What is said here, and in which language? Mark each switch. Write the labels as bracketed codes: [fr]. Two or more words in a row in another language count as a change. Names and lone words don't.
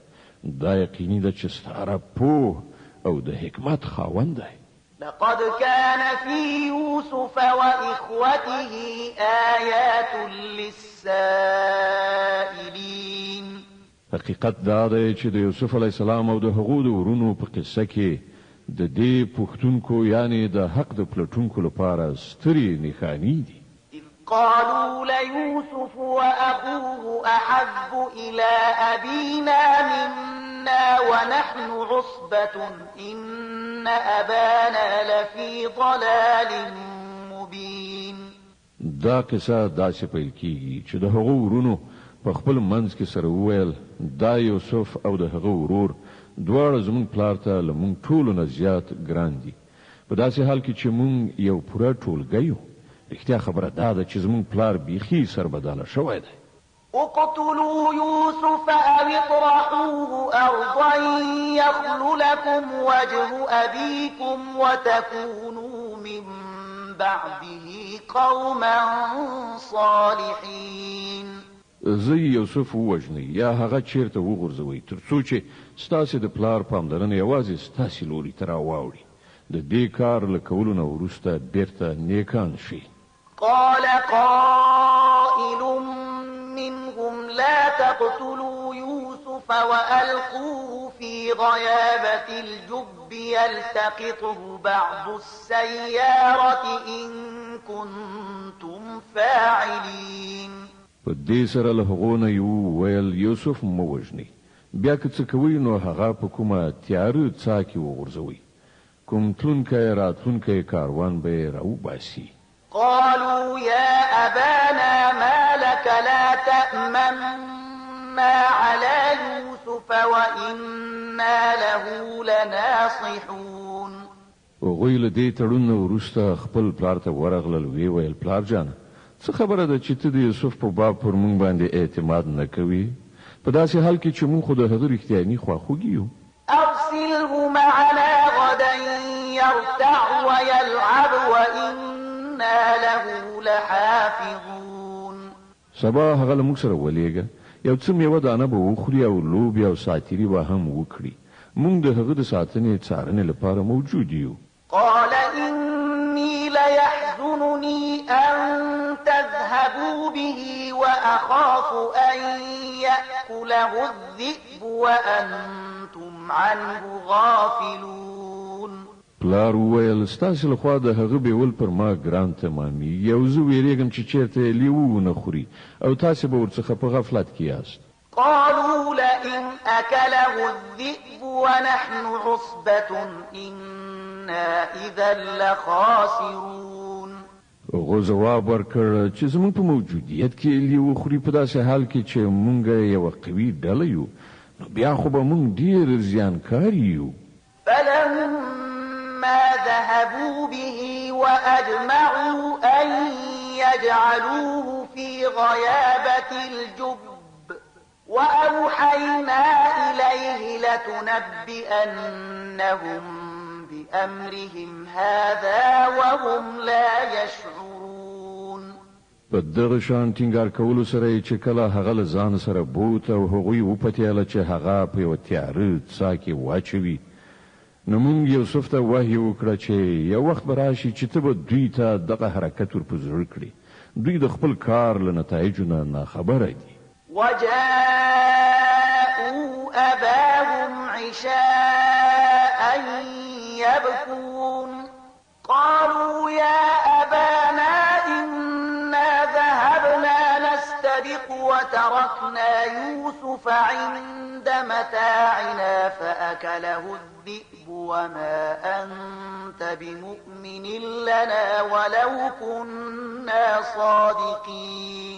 [ps] دا یقیني ده چې ستا رب پوه او د حکمت خاوند دی. [ar] لقد كان في يوسف وإخوته آيات للسائلين. [ps] حقیقت دا دی چې د یوسف [ar] علیه السلام [ps] او د هغو د ورونو په قصه کې د دې پوښتونکو یعنی د حق د پلټونکو لپاره سترې نښانې دي. [ar] إذ قالوا ليوسف وأخوه أحب إلى أبينا منا ونحن عصبة إن أبانا لفي ضلال مبين. [ps] دا قصه داسې پیل کیږي چې د هغو ورونو په خپل منځ کې سره وویل دا یوسف او د هغه ورور دواړه زموږ پلار ته له موږ ټولو نه زیات ګران دي په داسې حال کې چې موږ یو پوره ټولګی یو. رښتیا خبره دا ده چې زموږ پلار بیخي سربداله شوی دی. [ar] اقتلوا يوسف أو اطرحوه أرضا يخل لكم وجه أبيكم وتكونوا من بعده قوما صالحين. [ps] زه یوسف ووژنئ یا هغه چیرته وغورځوئ ترڅو چې ستاسې د پلار پاملرنه یوازې ستاسې لوري ته راواوړي. د دې کار له کولو نه وروسته بیرته نیکان شي. [ar] قال قائل تقتلوا يوسف وألقوه في غيابة الجب يلتقطه بعض السيارة إن كنتم فاعلين. [ps] په دې سره له هغو نه یو ویل یوسف مه وژنئ، بیا که څه کوئ نو هغه په کومه تیاره څاه کې وغورځوئ، کوم تلونکی راتلونکی کاروان به یې راوباسي. [ar] قالوا يا أبانا ما لك لا تأمنا على يوسف وإنا له لناصحون. [ps] هغوی له دې تړون نه وروسته خپل پلار ته ورغلل، ویې ویل پلار جانه څه خبره ده چې ته د یوسف په باب پر موږ باندې اعتماد نه کوي، په داسې حال کې چې موږ خو د هغه رښتیاني خواخوږي یو. [ar] أرسله معنا غدا يرتع ويلعب وإنا له لحافظون. [ps] سبا هغه له موږ سره ولېږه، یو څه میوه دانه به وخوري او لوبې او ساتیري به هم وکړي، موږ د هغه د ساتنې څارنې لپاره موجود یو. [ar] قال إني ليحزنني أن تذهبوا به وأخاف أن يأكله الذئب وأنتم عنه غافلون. [ps] پلار وویل ستاسې لخوا د هغه بیول پر ما ګران تمامي، یو زه ویرېږم چې چېرته لیوه ونه خوري او تاسې به ورڅخه په غفلت کې یاست. [ar] قالوا لئن أكله الذئب ونحن عصبة إنا إذا لخاسرون. [ps] هغو ځواب ورکړ چې زموږ په موجودیت کې لیوه خوري، په داسې حال کې چې موږ یوه قوي ډله یو، نو بیا خو به موږ ډېر زیانکار یو. [ar] فلما ذهبوا به وأجمعوا أن يجعلوه في غيابة الجب وأوحينا إليه لتنبئنهم بأمرهم هذا وهم لا يشعرون. [ps] په دغه شان ټینګار کولو سره چې کله هغه له ځان سره بوت او هغوی وپتېله چې هغه په یوه تیاره څاه کې واچوي، نو موږ یوسف ته وحی وکړه چې یو وخت به راشي چې ته به دوی ته دغه حرکت ور په زړه کړي، دوی د خپل کار له نتایجو نه ناخبره دي. [ar] وجاءوا أباهم عشاء يبكون قالوا يا أبانا إنا ذهبنا نستبق وتركنا يوسف عند متاعنا فأكله الذئب وما أنت بمؤمن لنا ولو كنا صادقين.